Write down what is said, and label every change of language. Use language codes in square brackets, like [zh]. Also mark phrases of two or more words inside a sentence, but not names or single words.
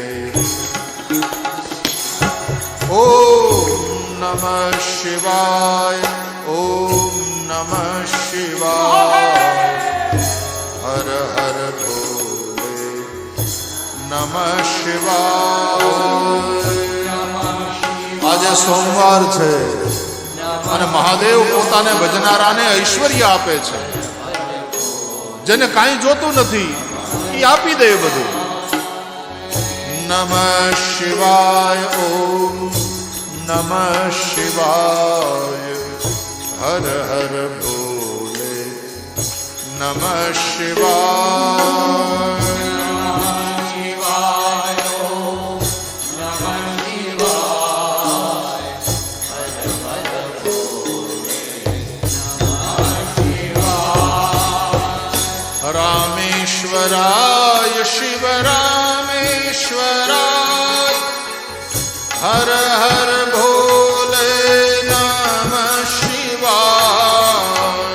[sa] ओम नमः शिवाय ओम नमः शिवाय हर हर भोले नमः शिवाय। [hi] आज सोमवार है [gu] અને મહાદેવ પોતાને ભજનારાને ઐશ્વર્ય આપે છે, જેને કાંઈ જોતું નથી એ આપી દે બધું। [sa] नमः शिवाय ओम नमः शिवाय हर हर भोले नमः शिवाय। रामेश्वराय शिव रामेश्वराय हर हर भोले नमः शिवाय।